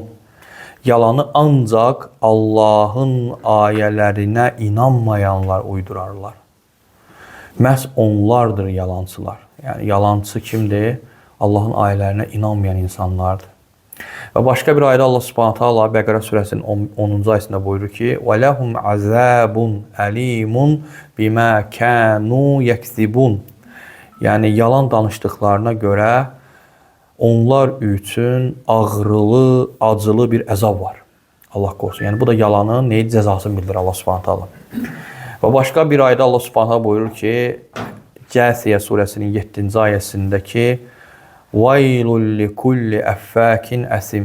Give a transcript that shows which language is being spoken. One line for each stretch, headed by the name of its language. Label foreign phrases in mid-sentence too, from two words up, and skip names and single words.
Azerbaijani: Yalanı ancaq Allahın ayələrinə inanmayanlar uydurarlar. Məhz onlardır yalancılar. Yəni yalancı kimdir? Allahın ayələrinə inanmayan insanlardır. Və başqa bir ayədə Allah Subhanahu taala Bəqərə surəsinin 10-cu ayəsində buyurur ki:
Arabic: "ولهم عذاب أليم بما كانوا يكسبون."
Azerbaijani: Yəni yalan danışdıqlarına görə onlar üçün ağrılı, acılı bir əzab var. Allah qorusun. Yəni bu da yalanın nəyi cəzasını bildirir Allah Subhanahu taala. Və başqa bir ayədə Allah Subhanahu taala buyurur ki, Cəsiyə surəsinin 7-ci ayəsindəki
Arabic: "ويل لكل أفاك أثيم."